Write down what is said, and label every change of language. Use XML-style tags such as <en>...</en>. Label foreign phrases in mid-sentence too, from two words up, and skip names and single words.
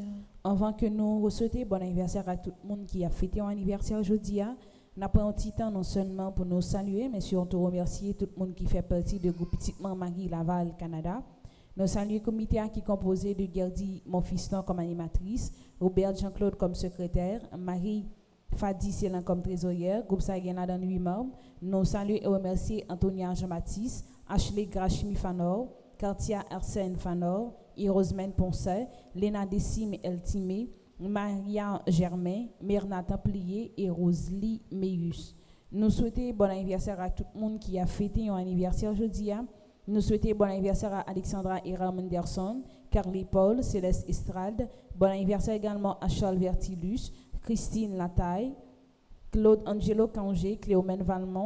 <fr>Avant que nous souhaitions bon anniversaire à tout le monde qui a fêté un anniversaire aujourd'hui, nous avons un petit temps non seulement pour nous saluer, mais surtout remercier tout le monde qui fait partie du groupe Petite Marie Laval Canada. Nous saluons le comité qui est composé de Gerdy Monfiston comme animatrice, Robert Jean-Claude comme secrétaire, Marie Fadi Célan comme trésorière, groupe Sagena dans 8 membres. Nous saluons et remercier Antonia Jean-Baptiste, Ashley Grachimi Fanor, Kartia Arsène Fanor, Rosemène Poncet, Léna Dessime Eltimé, Maria Germain, Myrna Templier et Rosely Meus. Nous souhaitons bon anniversaire à tout le monde qui a fêté un anniversaire aujourd'hui. Nous souhaitons bon anniversaire à Alexandra Ira Menderson, Carly Paul, Céleste Estrade. Bon anniversaire également à Charles Vertilus, Christine Lataille, Claude Angelo Cangé, Cléomène Valmont.</fr>